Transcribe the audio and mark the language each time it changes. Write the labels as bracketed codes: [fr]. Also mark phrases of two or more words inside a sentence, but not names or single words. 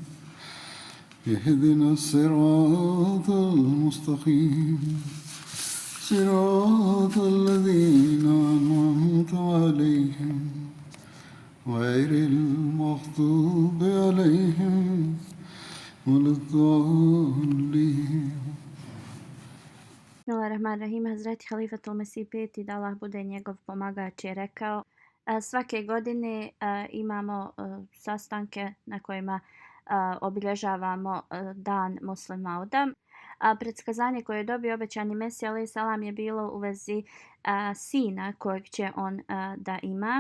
[ar] اهدنا الصراط المستقيم صراط الذين أنعمت عليهم غير المغضوب عليهم ولا الضالين. Bismillahirrahmanirrahim. [bs] Hazreti Halifatul Mesih peti, da Allah bude njegov pomagač, je rekao: svake godine imamo sastanke na kojima obilježavamo dan Muslim Mauda. Predskazanje koje je dobio obećani Mesija [ar] عليه السلام [bs] je bilo u vezi sina kojeg će on da ima.